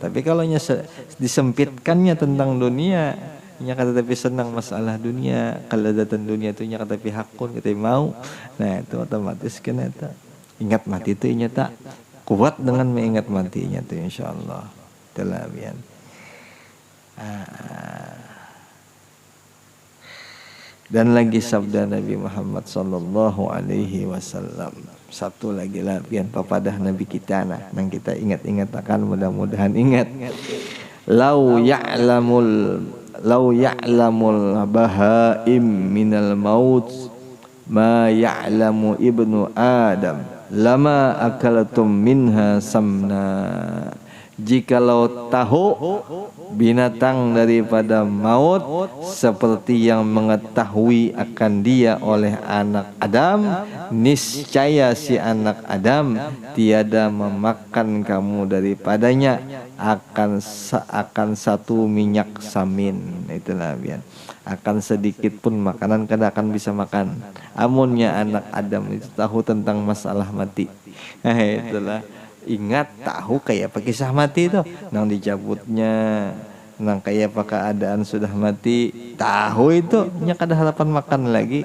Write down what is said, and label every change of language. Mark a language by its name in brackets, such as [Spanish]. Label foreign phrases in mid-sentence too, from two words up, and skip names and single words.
[Banjar] Tapi kalau disempitkannya tentang dunia, nya kata tapi senang masalah dunia, kalau datang dunia itu nya kata tapi hakun kita mau, nah itu otomatis kena itu ingat mati itu nya tak kuat dengan mengingat matinya itu insyaallah telabian. [Indonesian] Dan lagi sabda Nabi Muhammad [Arabic] صلى الله عليه وسلم, [Banjar] satu lagi lapian papadah Nabi kita nang kita ingat-ingat akan mudah-mudahan ingat. [Arabic] لو يعلم البهائم من الموت ما يعلم ابن آدم لما أكلتم منها سمينا. [Malay] Jikalau tahu binatang daripada maut seperti yang mengetahui akan dia oleh anak Adam, niscaya si anak Adam tiada memakan kamu daripadanya akan satu minyak samin. [Banjar] Itulah biar akan sedikit pun makanan kada akan bisa makan. Amunnya anak Adam itu tahu tentang masalah mati. Itulah ingat tahu kayak apa kisah mati itu, nang dicabutnya, nang kayak apa keadaan sudah mati, tahu itu nya kada harapan makan lagi.